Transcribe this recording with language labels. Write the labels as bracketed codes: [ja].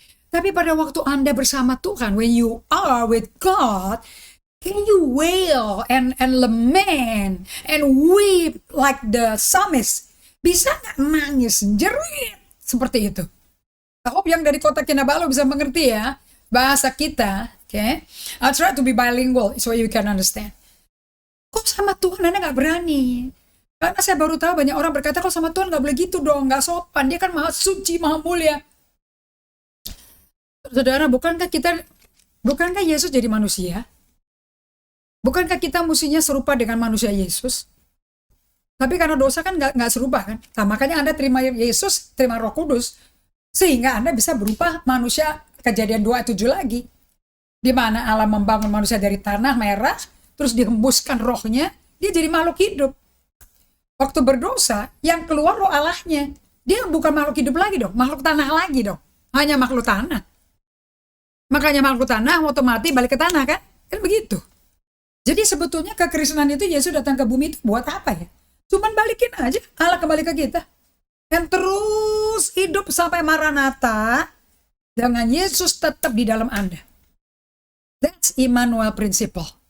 [id] Tapi pada waktu Anda bersama Tuhan, [en] when you are with God, can you wail and lament and weep like the psalmist? [id] Bisa nggak nangis, jerit seperti itu? [en] I hope [id] yang dari kota Kinabalu bisa mengerti ya bahasa kita. [en] Okay. I'll try to be bilingual so you can understand. [id] Kok sama Tuhan Anda nggak berani? Karena saya baru tahu banyak orang berkata, kok sama Tuhan nggak boleh gitu dong, nggak sopan. Dia kan maha suci, maha mulia. Saudara, bukankah Yesus jadi manusia? Bukankah kita mestinya serupa dengan manusia Yesus? Tapi karena dosa kan nggak serupa kan? Nah, makanya Anda terima Yesus, terima Roh Kudus, sehingga Anda bisa berupa manusia. Kejadian 2:7 lagi. Di mana Allah membangun manusia dari tanah merah, terus dihembuskan rohnya, dia jadi makhluk hidup. Waktu berdosa, yang keluar roh Allahnya. Dia bukan makhluk hidup lagi dong, makhluk tanah lagi dong. Hanya makhluk tanah. Makanya makhluk tanah otomatis balik ke tanah kan? Kan begitu. Jadi sebetulnya kekristenan itu Yesus datang ke bumi itu buat apa ya? Cuman balikin aja, Allah kembali ke kita. Dan terus hidup sampai Maranatha, dengan Yesus tetap di dalam Anda. [en] That's Immanuel Principle.